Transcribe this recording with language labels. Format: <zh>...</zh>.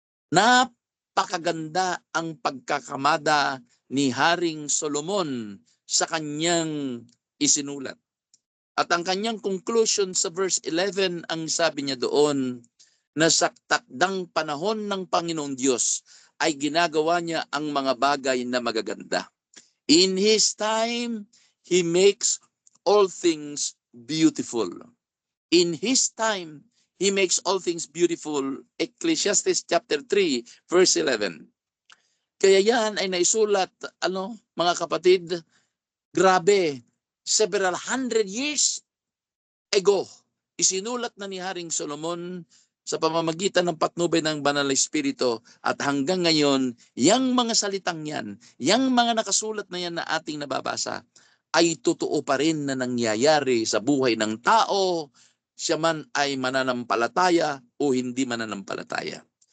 <tl>Napakaganda ang pagkakamada ni Haring Solomon sa kanyang isinulat. At ang kanyang conclusion sa verse 11, ang sabi niya doon, na sa takdang panahon ng Panginoong Diyos ay ginagawa niya ang mga bagay na magaganda.</tl> <en>In His time, He makes all things beautiful. In His time, He makes all things beautiful. Ecclesiastes chapter 3, verse 11.</en> <tl>Kaya yan ay naisulat, mga kapatid, grabe,</tl> <en>several hundred years ago,</en> <tl>isinulat na ni Haring Solomon sa pamamagitan ng patnubay ng Banal na Espiritu, at hanggang ngayon, yang mga salitang yan, yang mga nakasulat na yan na ating nababasa, ay totoo pa rin na nangyayari sa buhay ng tao, siya man ay mananampalataya o hindi mananampalataya.</tl>